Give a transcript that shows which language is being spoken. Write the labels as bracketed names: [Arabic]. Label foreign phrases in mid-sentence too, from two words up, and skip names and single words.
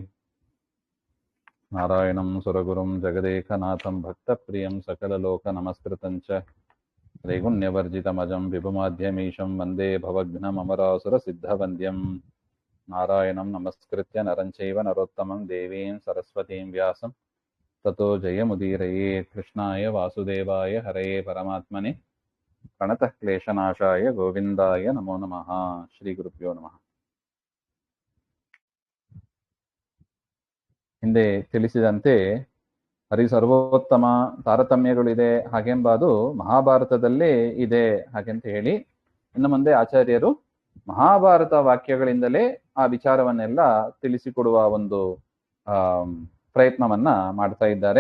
[Sanskrit] नारायणं सुरगुरुं जगदेकनाथं भक्तप्रियं सकललोकनमस्कृतं च त्रैगुण्यवर्जितमजं विभुमाद्यमीशं वन्दे भवघ्नममरासुरसिद्धवन्द्यम्। नारायणं नमस्कृत्य नरं चैव नरोत्तमं देवीं सरस्वतीं व्यासं ततो जयमुदीरये। कृष्णाय वासुदेवाय हरये परमात्मने प्रणतः क्लेशनाशाय गोविन्दाय नमो नमः। ಶ್ರೀಗುರುಭ್ಯೋ ನಮಃ. [Kannada] ಹಿಂದೆ ತಿಳಿಸಿದಂತೆ ಹರಿಸರ್ವೋತ್ತಮ ತಾರತಮ್ಯಗಳಿದೆ ಹಾಗೆಂಬುದು ಮಹಾಭಾರತದಲ್ಲೇ ಇದೆ ಹಾಗೆಂತ ಹೇಳಿ ಇನ್ನು ಮುಂದೆ ಆಚಾರ್ಯರು ಮಹಾಭಾರತ ವಾಕ್ಯಗಳಿಂದಲೇ ಆ ವಿಚಾರವನ್ನೆಲ್ಲ ತಿಳಿಸಿಕೊಡುವ ಒಂದು ಪ್ರಯತ್ನವನ್ನ ಮಾಡ್ತಾ ಇದ್ದಾರೆ.